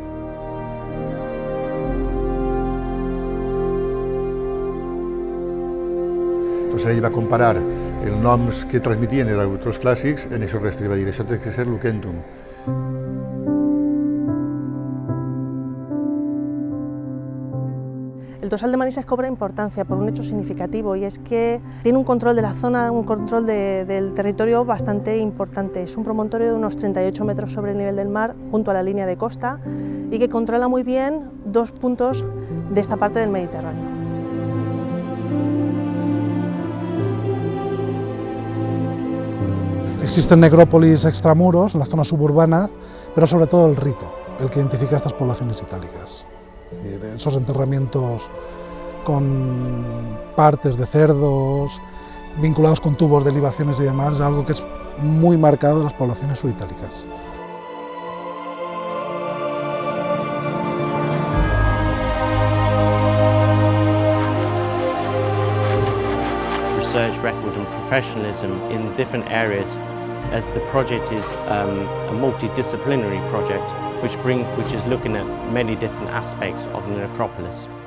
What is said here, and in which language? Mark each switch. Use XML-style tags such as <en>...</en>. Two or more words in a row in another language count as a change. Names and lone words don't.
<ca>Entonces ell va comparar els noms que transmitien els autors clàssics en aquests restes i va dir això té que ser Lucentum.</ca> <es>El Tossal de Manises cobra importancia por un hecho significativo y es que tiene un control de la zona, un control del territorio bastante importante. Es un promontorio de unos 38 metros sobre el nivel del mar junto a la línea de costa y que controla muy bien dos puntos de esta parte del Mediterráneo. Existen necrópolis extramuros en la zona suburbana, pero sobre todo el rito, el que identifica a estas poblaciones itálicas. Es decir, esos enterramientos con partes de cerdos, vinculados con tubos de libaciones y demás, es algo que es muy marcado de las poblaciones suritálicas.</es> <en>Research record and professionalism in different areas, as the project is a multidisciplinary project which is looking at many different aspects of the necropolis.</en>